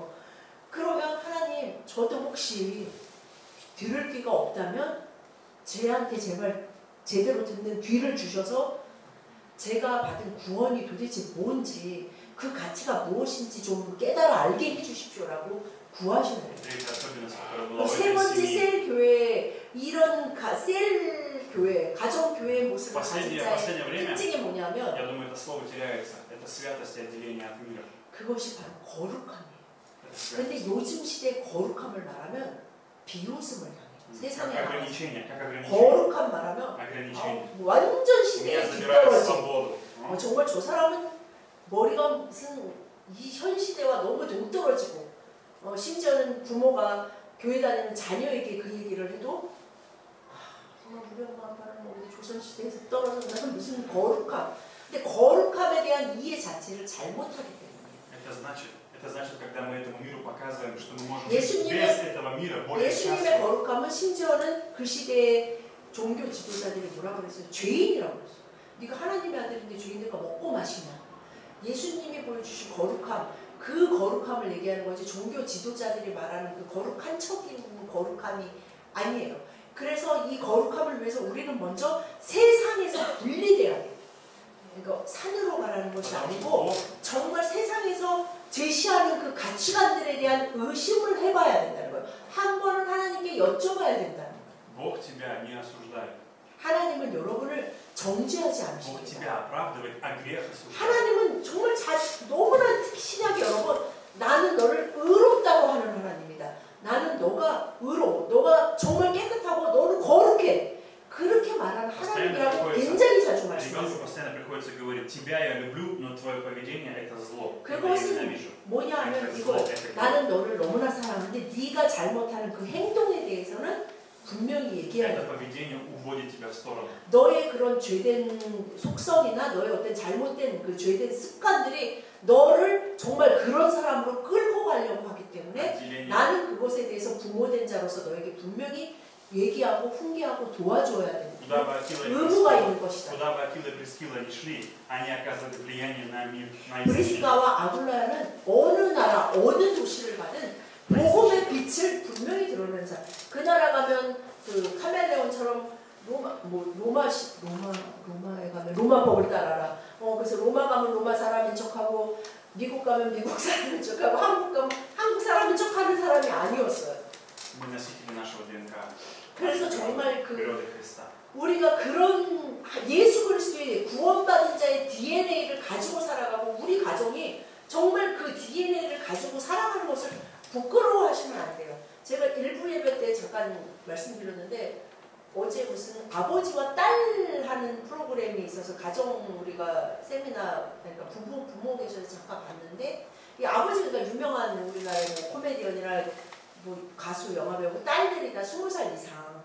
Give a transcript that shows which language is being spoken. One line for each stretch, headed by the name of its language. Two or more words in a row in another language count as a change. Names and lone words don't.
Korean: 그러면 하나님 저도 혹시 들을 귀가 없다면 제한테 제발 제대로 듣는 귀를 주셔서 제가 받은 구원이 도대체 뭔지 그 가치가 무엇인지 좀 깨달아 알게 해주십시오라고 구하시는 거예요. 세 번째 셀 교회 이런 셀 교회 가정 교회의 모습을 가진 자의 특징이 뭐냐면
Russian: Я думаю, это слово теряется. Это святость и отделение от мира.
Korean: 그것이 바로 거룩함이에요. 근데 요즘 시대의 거룩함을 말하면 비웃음을 당해요. 세상에
Russian: Как ограничение, как ограничение.
Korean: 거룩함 말하면
Russian: Ограничение.
Korean: 완전
Russian: У
Korean: 시대에
Russian: меня забирают
Korean: 뒤떨어진
Russian: свободу.
Korean: 정말 저 사람은 머리가 무슨 이 현 시대와 너무 동떨어지고 심지어는 부모가 교회 다니는 자녀에게 그 얘기를 해도 정말 우리 엄마 아빠는 우리 조선시대에서 떨어졌나 무슨 거룩함. 근데 거룩함에 대한 이해 자체를 잘못하기 때문이에요.
Russian: Это значит, когда мы этому миру показываем, что мы можем
Korean: 예수님의-
Russian: без этого мира более
Korean: 예수님의
Russian: счастливы.
Korean: 거룩함은 심지어는 그 시대의 종교 지도자들이 뭐라고 그랬어요? 죄인이라고 그랬어요. 네가 하나님의 아들인데 죄인들과 먹고 마시냐. 예수님이 보여주신 거룩함, 그 거룩함을 얘기하는 거지 종교 지도자들이 말하는 그 거룩한 척인 거룩함이 아니에요. 그래서 이 거룩함을 위해서 우리는 먼저 세상에서 분리돼야 돼요. 그러니까 산으로 가라는 것이 아니고 정말 세상에서 제시하는 그 가치관들에 대한 의심을 해봐야 된다는 거예요. 한 번은 하나님께 여쭤봐야 된다는 거예요.
Russian: Бог тебя не осуждает.
Korean: 하나님은 여러분을 정죄하지
Russian: Бог
Korean: 않으십니다.
Russian: тебя оправдывает, а грех осуждает.
Korean: 하나님은 정말 너무나 특신하게 여러분 나는 너를 의롭다고 하는 하나님이다. 나는 너가 의로워. 너가 정말 깨끗하고 너는 거룩해. 그렇게 말하는 하나님이라고 굉장히 자주
Russian: Ребенку
Korean: 말씀하세요.
Russian: постоянно приходится говорить, тебя я люблю, но твое поведение это зло. Это я
Korean: 그것은
Russian: ненавижу.
Korean: 뭐냐 하면
Russian: Это
Korean: 이거
Russian: зло, это грех.
Korean: 나는 너를 너무나 사랑하는데 네가 잘못하는 그 행동에 대해서는 분명히 얘기해야
Russian: Это
Korean: 돼.
Russian: поведение уводит тебя в сторону.
Korean: 너의 그런 죄된 속성이나 너의 어떤 잘못된 그 죄된 습관들이 너를 정말 그런 사람으로 끌고 가려고 하기 때문에
Russian: Отделение.
Korean: 나는 그것에 대해서 부모된 자로서 너에게 분명히 얘기하고 훈계하고 도와줘야 되는
Russian: Куда бы Акила и
Korean: 의무가
Russian: Прискила-
Korean: 있는 것이다.
Russian: Куда бы Акила и Прискила ни шли, они оказывали влияние на мир, на Израиль.
Korean: 브리스가와 아굴라야는 어느 나라 어느 도시를 가든 복음의 빛을 분명히 드러내는 사람. 그 나라 가면 그 카멜레온처럼 로마에 가면 로마법을 따라라. 그래서 로마 가면 로마 사람인 척하고 미국 가면 미국 사람인 척하고 한국 가면 한국 사람인 척하는 사람이 아니었어요.
Russian: Мы носители нашего ДНК.
Korean: 그래서 정말
Russian: природы Христа.
Korean: 우리가 그런 예수 그리스도의 구원받은 자의 DNA를 가지고 살아가고 우리 가정이 정말 그 DNA를 가지고 살아가는 것을 부끄러워하시면 안 돼요. 제가 일부 예배 때 잠깐 말씀드렸는데 어제 무슨 아버지와 딸 하는 프로그램이 있어서 가정 우리가 세미나 그러니까 부모 계셔서 잠깐 봤는데 이 아버지가 유명한 우리나라의 뭐 코미디언이나 뭐 가수 영화배우 딸들이 다 20살 이상.